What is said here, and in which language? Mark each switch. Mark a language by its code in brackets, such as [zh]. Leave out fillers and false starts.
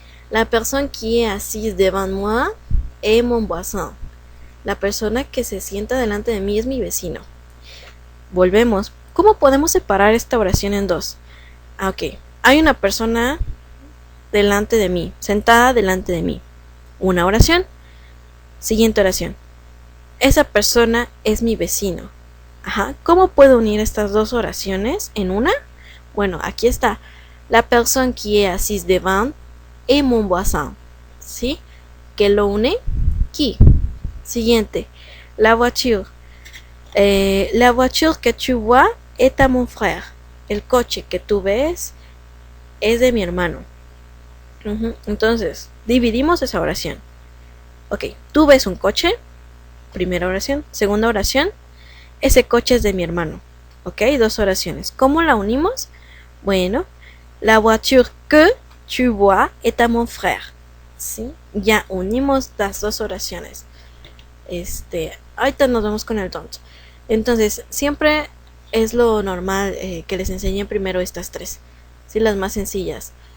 [fr] La persona qui est assise devant moi est mon voisin. [es] La persona que se sienta delante de mí es mi vecino. Volvemos. ¿Cómo podemos separar esta oración en dos? Ok. Hay una persona delante de mí, sentada delante de mí. Una oración. Siguiente oración. Esa persona es mi vecino. ¿Cómo puedo unir estas dos oraciones en una? Bueno, aquí está. [fr] La personne qui est assise devant est mon voisin. [es] ¿Sí? ¿Qué lo une? Qui. Siguiente. La voiture. [fr] La voiture que tu vois est à mon frère. [es] El coche que tú ves es de mi hermano. Entonces, dividimos esa oración. Ok, tú ves un coche. Primera oración. Segunda oración. Ese coche es de mi hermano. Ok, dos oraciones. ¿Cómo la unimos? [fr] Bueno, la voiture que tu vois est à mon frère. [es] ¿Sí? Ya unimos las dos oraciones. Ahorita nos vamos con el don't. Entonces, siempre es lo normal que les enseñen primero estas tres. ¿Sí? Las más sencillas.